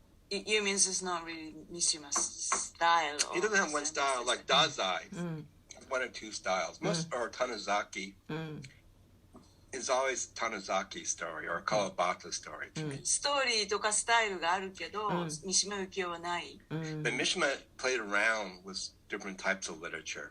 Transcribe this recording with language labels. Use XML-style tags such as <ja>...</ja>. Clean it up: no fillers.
<en>You mean it's not really Mishima's style? He doesn't have one style like Dazai. One or two styles. Most or Tanizaki. It's always Tanazaki's story or Kawabata story to me.</en> <ja>ストーリーとかスタイルがあるけど、三島由紀夫はない。</ja> <en>But Mishima played around with different types of literature.</en>